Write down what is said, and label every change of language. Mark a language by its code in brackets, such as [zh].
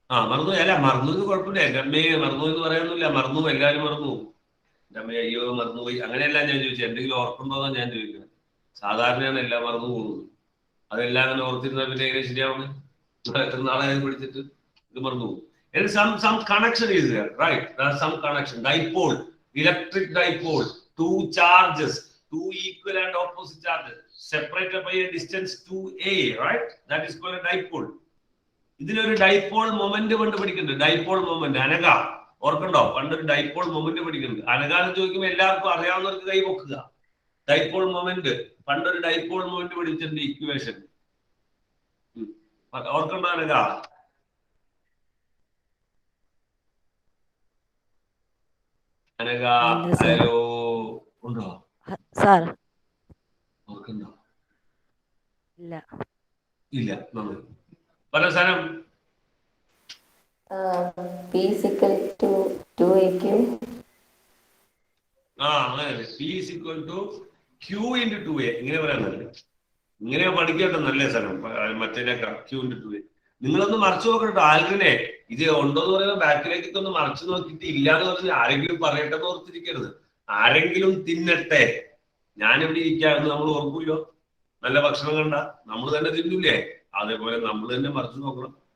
[ml] മറന്നു. അല്ല, മറന്നു കുഴപ്പമില്ല. എൻ്റെ അമ്മയെ മറന്നു എന്ന് പറയാനൊന്നുമില്ല. മറന്നു, എല്ലാവരും മറന്നു. എൻ്റെ അമ്മയെ അയ്യോ മറന്നുപോയി അങ്ങനെയല്ല ഞാൻ ചോദിച്ചത്. എന്തെങ്കിലും ഓർക്കുന്നുണ്ടോന്നാണ് ഞാൻ ചോദിക്കുന്നത്. സാധാരണയാണ് എല്ലാം മറന്നു പോകുന്നത്. അതെല്ലാം അങ്ങനെ ഓർത്തിരുന്നാൽ പിന്നെ എങ്ങനെ ശരിയാവണം? എത്ര നാളെ പഠിച്ചിട്ട് ഇത് മറന്നു പോകും. [en] Some connection is there, right? There's some connection. Dipole, electric dipole, two charges, two equal and opposite charges, separated by a distance 2a, right? That is called a dipole. [ml] ഇതിലൊരു ഡൈപോൾ മൊമെന്റ് കൊണ്ട് പഠിക്കുന്നുണ്ട്. Dipole moment Anagha ഓർക്കണ്ടോ? പണ്ടൊരു dipole moment പഠിക്കുന്നുണ്ട്. അനഘ എന്ന് ചോദിക്കുമ്പോൾ എല്ലാവർക്കും അറിയാവുന്നവർക്ക് കൈ പൊക്കുക. Dipole moment, പണ്ടൊരു ഡൈപോൾ മൊമെന്റ് പഠിച്ചിട്ടുണ്ട് ഇക്വേഷൻ. ഓർക്കണ്ടോ അനഘ? അനഘ ഹലോ ഉണ്ടോ സാർ? ഓർക്കണ്ടോ? ഇല്ല. ഇല്ല. നന്ദി. പല സ്ഥലം [en] P is equal to 2AQ. അങ്ങനെ P is equal to Q into 2A. [ml] ഇങ്ങനെ പറയാനല്ലേ? ഇങ്ങനെ പഠിക്കട്ടെ. നല്ല സ്ഥലം മറ്റേനേക്കാ [en] Q into 2A. [ml] നിങ്ങളൊന്ന് മറിച്ചു നോക്കട്ടോ. ആൽവിനെ ഇത് ഉണ്ടോന്ന് പറയുമ്പോൾ ബാക്കിലേക്കൊക്കെ ഒന്ന് മറിച്ചു നോക്കിയിട്ട് ഇല്ലാന്ന് പറഞ്ഞ് ആരെങ്കിലും പറയട്ടെ എന്ന് ഓർത്തിരിക്കരുത്. ആരെങ്കിലും തിന്നട്ടെ. ഞാനിവിടെ ഇരിക്കാമെന്ന് നമ്മൾ ഓർക്കൂല്ലോ. നല്ല ഭക്ഷണം കണ്ട നമ്മൾ തന്നെ തിന്നില്ലേ? അതേപോലെ നമ്മൾ തന്നെ മറിച്ചു നോക്കണം.